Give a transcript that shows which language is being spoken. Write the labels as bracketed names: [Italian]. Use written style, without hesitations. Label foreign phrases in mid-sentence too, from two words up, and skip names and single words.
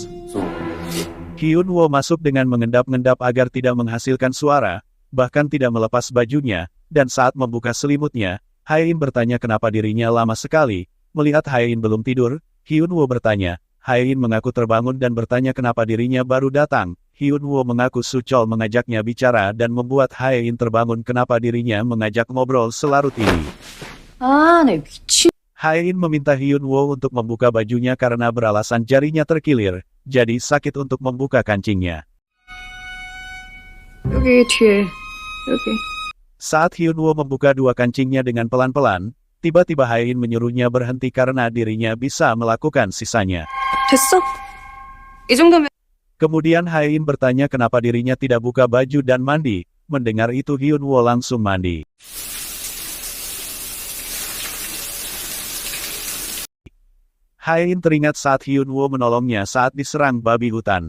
[Indonesian] Hyun Woo masuk dengan mengendap-endap agar tidak menghasilkan suara, bahkan tidak melepas bajunya, dan saat membuka selimutnya, Hae-in bertanya kenapa dirinya lama sekali. Melihat Hae-in belum tidur, Hyun Woo bertanya. Hae-in mengaku terbangun dan bertanya kenapa dirinya baru datang. Hyun Woo mengaku Su Chol mengajaknya bicara dan membuat Hae-in terbangun kenapa dirinya mengajak ngobrol selarut ini. [Korean] 내 미친. [Indonesian] Hae-in meminta Hyun Woo untuk membuka bajunya karena beralasan jarinya terkilir, jadi sakit untuk membuka kancingnya. [Korean] 여기 뒤에. 여기. [Indonesian] Saat Hyun Woo membuka dua kancingnya dengan pelan-pelan, tiba-tiba Hae-in menyuruhnya berhenti karena dirinya bisa melakukan sisanya. [Korean] 됐어? 이 정도면. [Indonesian] Kemudian Hae-in bertanya kenapa dirinya tidak buka baju dan mandi. Mendengar itu Hyun Woo langsung mandi. Hae-in teringat saat Hyun Woo menolongnya saat diserang babi hutan.